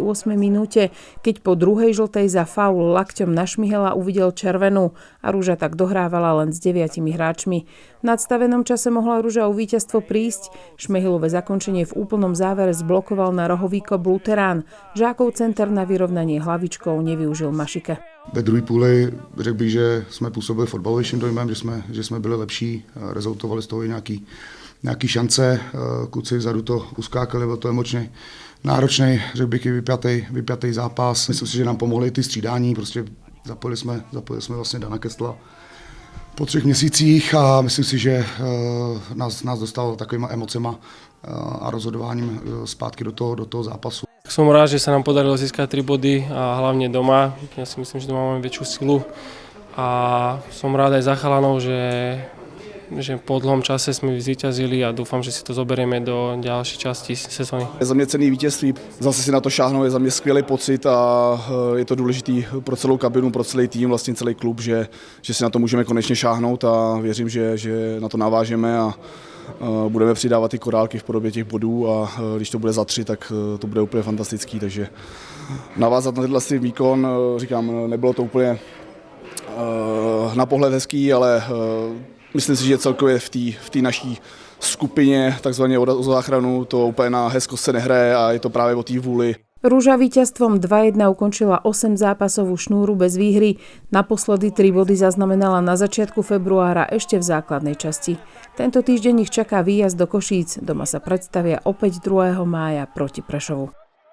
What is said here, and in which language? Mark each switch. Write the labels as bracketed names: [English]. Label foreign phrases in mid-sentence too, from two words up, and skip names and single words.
[Slovak] minúte, keď po druhej žltej za faul lakťom na Šmihela uvidel červenú a Rúža tak dohrávala len s 9 hráčmi. V nadstavenom čase mohla Rúža o víťazstvo prísť. Šmehilové zakončenie v úplnom závere zblokoval na rohový kop Luterán. Žákov center na vyrovnanie hlavičkou nevyužil Mašike. [Czech] Ve druhé půli řekl bych, že jsme působili fotbalovějším dojmem, že jsme byli lepší, rezultovali z toho i nějaký šance. Kluci vzadu to uskákali, byl to emočně náročný, řekl bych i vypjatý zápas. Myslím si, že nám pomohly ty střídání, prostě zapojili jsme vlastně Dana Köstla po 3 měsících a myslím si, že nás dostal takovýma emocema a rozhodováním zpátky do toho zápasu. [Slovak] Som rád, že sa nám podarilo získať 3 body a hlavne doma. Ja si myslím, že doma máme väčšiu silu a som rád aj za chalanov, že po dlhom čase jsme zvíťazili a doufám, že si to zoberieme do ďalšej časti sezóny. [Czech] Je za mě cenný vítězství, zase si na to šáhnout, je za mě skvělý pocit a je to důležitý pro celou kabinu, pro celý tým, vlastně celý klub, že si na to můžeme konečně šáhnout a věřím, že na to navážeme a budeme přidávat ty korálky v podobě těch bodů a když to bude za 3, tak to bude úplně fantastický, takže navázat na tenhle výkon, říkám, nebylo to úplně na pohled hezký, ale myslím si, že celkově v té naší skupině, takzvaně o záchranu, to úplně na hezkost se nehraje a je to právě o té vůli. [Slovak] Rúža víťazstvom 2-1 ukončila 8 zápasovú šnúru bez výhry. Naposledy 3 body zaznamenala na začiatku februára ešte v základnej časti. Tento týždeň ich čaká výjazd do Košíc. Doma sa predstavia opäť 2. mája proti Prešovu.